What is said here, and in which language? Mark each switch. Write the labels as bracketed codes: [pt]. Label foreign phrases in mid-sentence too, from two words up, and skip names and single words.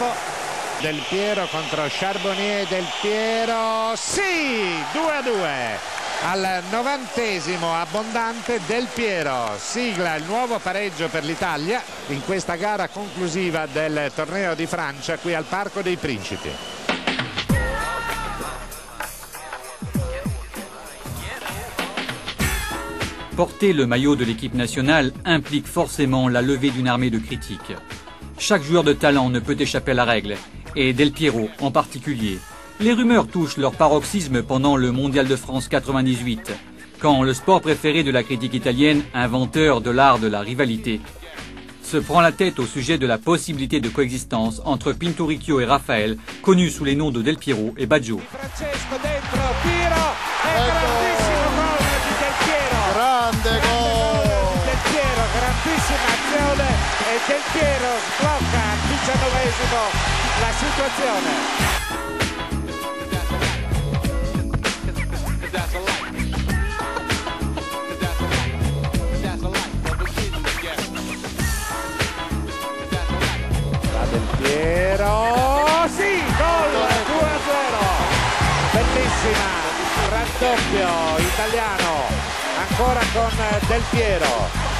[it] Del Piero contro Charbonnier, Del Piero, sì, 2-2. Al 90° abbondante Del Piero sigla il nuovo pareggio per l'Italia in questa gara conclusiva del torneo di Francia qui al Parco dei Principi. [fr] Porter le maillot de l'équipe nationale implique forcément la levée d'une armée de critiques. Chaque joueur de talent ne peut échapper à la règle, et Del Piero en particulier. Les rumeurs touchent leur paroxysme pendant le Mondial de France 98, quand le sport préféré de la critique italienne, inventeur de l'art de la rivalité, se prend la tête au sujet de la possibilité de coexistence entre Pinturicchio et Raphael, connus sous les noms de Del Piero et Baggio. [it] Francesco dentro, tiro, grandissimo gol di Del Piero. Grande gol di Del Piero, grandissima azione e Del Piero sblocca al 19° la situazione. Piero, sì, gol 2-0, bellissima, raddoppio italiano, ancora con Del Piero.